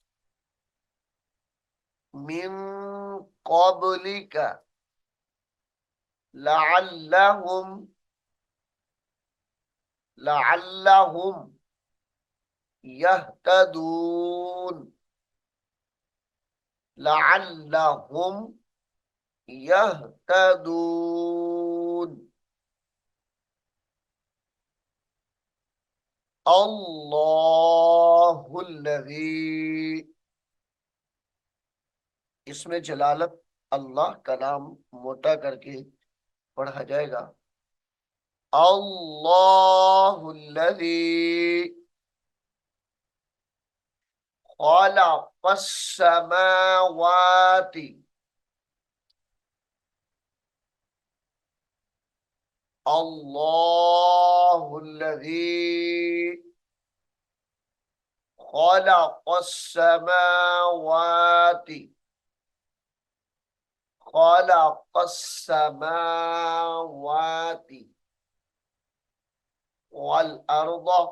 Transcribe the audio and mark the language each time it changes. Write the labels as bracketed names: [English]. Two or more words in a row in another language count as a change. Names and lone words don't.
[Arabic] من قبلك لعلهم لعلهم يهتدون، لعلهم يهتدون. الله الذي, [Hindi] इसमें जलालत अल्लाह का नाम मोटा करके पढ़ा जाएगा। [Arabic] الله الذي خلق السماوات, الله الذي خلق السماوات، خلق السماوات والأرض,